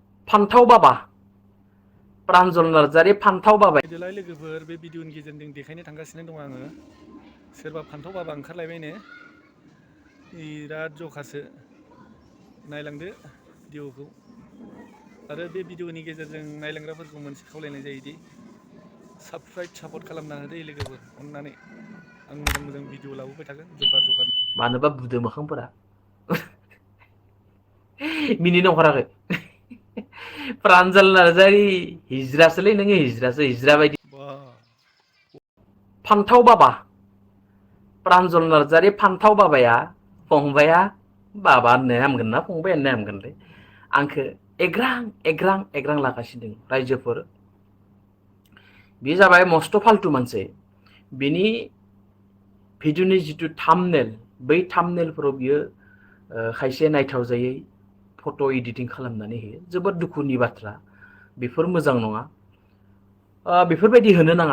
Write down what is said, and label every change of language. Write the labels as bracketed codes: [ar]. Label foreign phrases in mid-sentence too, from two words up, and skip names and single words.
[brx] pantao baba Pranjol narzary pantao baba देलाय लोगोफोर बे भिडिअनि गेजेरजों देखायनो थांगासिनो दं आङो सोरबा फान्थाव बाबा ओंखारलायबायनो बिराद जखासो नायलांदो भिडिअखौ आरो बे भिडिअनि गेजेरजों नायलांग्राफोरखौ मोनसे खावलायनाय जायोदि [en] subscribe support [brx] खालामना होदो लोगोफोर अननानै आं मोजां मोजां भिडिअ लाबोबाय थागोन जगार जगार मानोबा बुदो मोखांफोरा मिनिनो ओंखाराखै Pranjol narzary हिज्रासोलै नोङो हिज्रासो हिज्रा बायदि pantao baba Pranjol narzary pantao baबाया फंबाया बाबा होननो हामगोन ना फंबाय होननो हामगोनलै आंखो एग्रां लागासिनो दं रायजोफोर बे जाबाय मस्त फाल्तु मानसि बिनि भिडिअनि जितु थाम्बनेल बै थाम्बनेलफोराव बियो खायसे नायथाव जायै [en] photo editing [brx] खालामनानै होयो जोबोद दुखुनि बाथ्रा बेफोर मोजां नङा बेफोरबायदि होनो नाङा